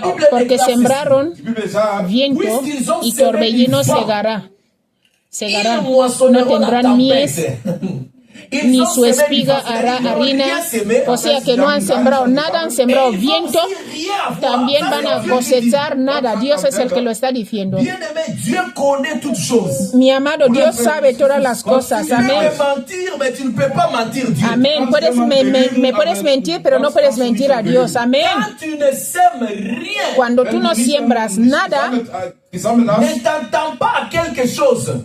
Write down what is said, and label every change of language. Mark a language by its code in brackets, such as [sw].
[es] Porque sembraron, viento y torbellino cegará. segarán, [fr] Ils [es] no [fr] moissonneront la [es] tendrán mies, [fr] tempête. [es] ni su espiga hará harina, o sea que no han sembrado nada, han sembrado viento, también van a cosechar nada. Dios es el que lo está diciendo. [fr] Bien-aimé, Dieu connaît toutes choses. [es] Mi amado, Dios sabe todas las cosas. [fr] Tu Amén. peux mentir, mais tu ne peux pas mentir Dieu. Amén. [es] Me puedes mentir, pero no puedes mentir a Dios. Amén. [fr] Quand tu ne sèmes rien, [es] Cuando tú no siembras nada [fr] ne t'attends pas à quelque chose.